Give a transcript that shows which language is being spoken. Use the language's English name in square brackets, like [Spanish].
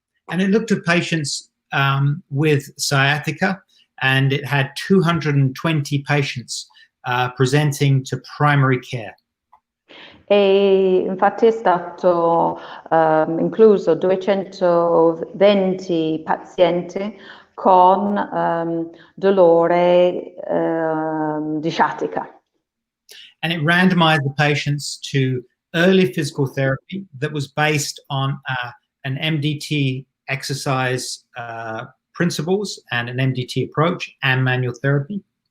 [English] And it looked at patients with sciatica, and it had 220 patients presenting to primary care. [Italian] E infatti è stato incluso 220 pazienti con dolore di sciatica. [English] And it randomized the patients to early physical therapy that was based on an MDT exercise principles and an MDT approach and manual therapy.